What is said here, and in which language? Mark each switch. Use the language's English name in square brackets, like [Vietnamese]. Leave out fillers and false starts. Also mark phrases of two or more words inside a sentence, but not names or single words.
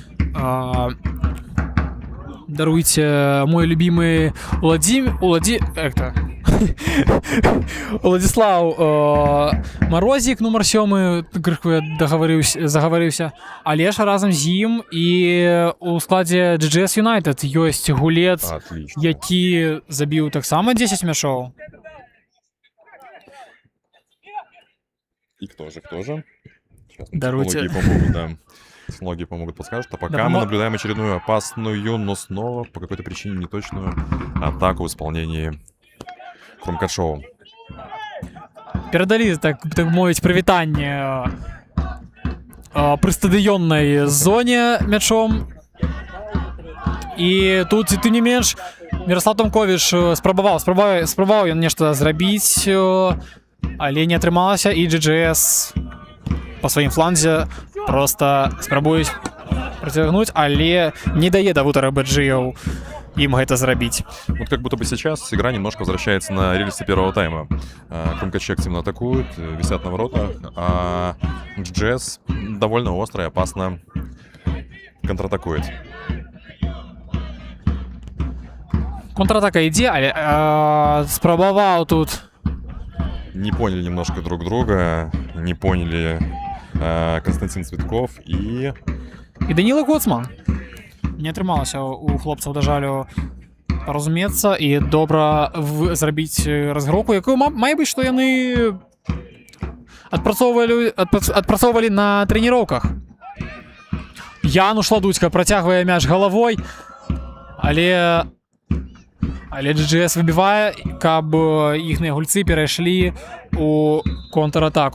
[Belarusian] Даруйте, [Russian] мой любимый [Belarusian] Владислав Марозік, номер 7, загаварыўся. Але ж разам з ім і у складзе GGS United ёсць гулец, які забіў таксама 10 мяшоў. [Russian] И кто же? Сейчас [Belarusian] Даруйте. [Russian] Технологии помогут, подскажут. А пока мы наблюдаем очередную опасную, но снова по какой-то причине неточную атаку в исполнении Крумкачева. [Belarusian] Перадалі, так мовіць, прывітанне пры стадыённай зоне мячом. І тут, тым не менш, Міраслав Томковіч спрабаваў ён нешта зрабіць, але не атрымалася, і GGS па сваім фланзе просто спрабуюць працягнуць, але не дае Давуд Рыбаджыеў [Russian] им это зарабить. Вот как будто бы сейчас игра немножко возвращается на рельсы первого тайма. Крумкачи активно атакуют, висят на воротах, а GGS довольно остро и опасно контратакует. [Belarusian] Контратака ідзе, але спрабаваў тут. [Russian] Не поняли немножко друг друга, не поняли Константин Цветков и Данила Гоцман. [Belarusian] Не атрымалася у хлопцаў, да жалю, паразумецца і добра зрабіць разгроўку, якую мае быць, што яны адпрацоўвалі на трэніроўках. Януш Ладуцька працягвае мяч галавой, але GGS выбівае, каб іхныя гульцы перайшлі у контратаку.